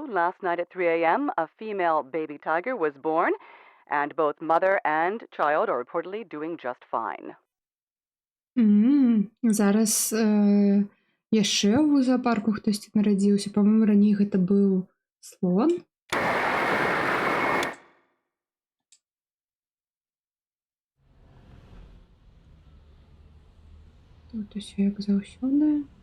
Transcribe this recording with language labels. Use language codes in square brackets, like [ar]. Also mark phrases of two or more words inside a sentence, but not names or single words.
[en] Last night at 3 a.m., a female baby tiger was born, and both mother and child are reportedly doing just fine. [be] Зараз яшчэ ў зоапарку хтосьці нарадзіўся. Па-моему, раней гэта быў слон. Тут усё як заўсёды.